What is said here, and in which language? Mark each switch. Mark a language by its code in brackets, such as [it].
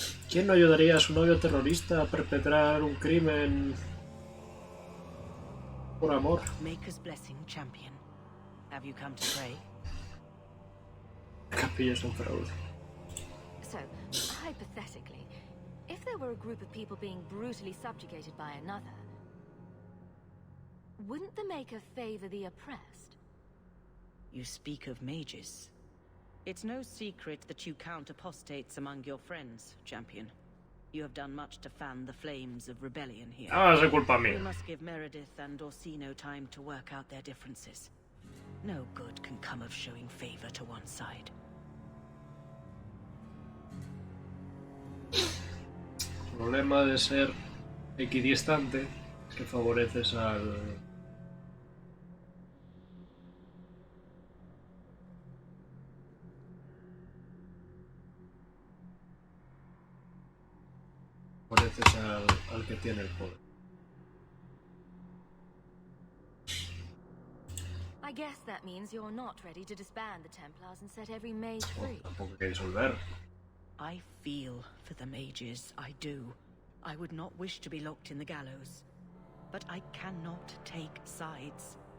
[es] ¿Quién no ayudaría a su novio terrorista a perpetrar un crimen por amor? [en] Maker's blessing, champion. Have you come to pray? [es] Capilla es un fraude. [en] So, hypothetically, if there were a group of people being brutally subjugated by another, wouldn't the Maker favor the oppressed? You speak of mages. It's no secret that you count apostates among your friends, champion. You have done much to fan the flames of rebellion here. [es] Ah, es culpa [en] We [es] mía. [en] must give Meredith and Orsino time to work out their differences. No good can come of showing favor to one side. [es] El problema de ser equidistante es que favoreces al... favoreces al que tiene el poder. [en] I guess that means you're not ready to disband the Templars and set every mage free. [es] Tampoco hay que disolver. [en] I feel for the mages, I do. I would not wish to be locked in the gallows. But I cannot take sides.